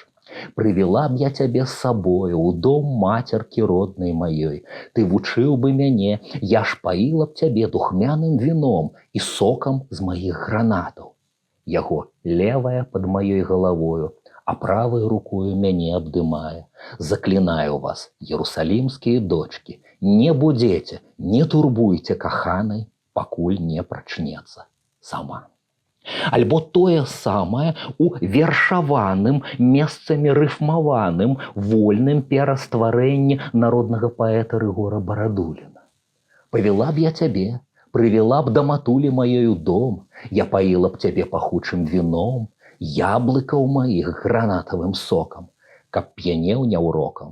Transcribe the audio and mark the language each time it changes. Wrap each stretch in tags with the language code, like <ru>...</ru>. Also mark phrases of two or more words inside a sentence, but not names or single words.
<be>«Привела б я цябе з сабою ў дом мацеркі роднай маёй. Ты вучыў бы мяне, я ж паіла б цябе духмяным віном і сокам з маіх гранатаў. Яго левая пад маёй галавою, а правой рукою мяне абдымае.</be> <ru>Заклинаю вас, иерусалимские дочки, не будете,</ru> <be>не турбуйте каханай, пакуль не прачнецца сама». Альбо тое самае у вершаваным, месцамі рыфмаваным, вольным перастварэнні народнага паэта Рыгора Барадуліна. «Павела б я цябе, прывела б да матулі маёй у дом, я паіла б цябе пахучым віном, яблыкаў маіх гранатавым сокам, каб п'янеў няўрокам.</be>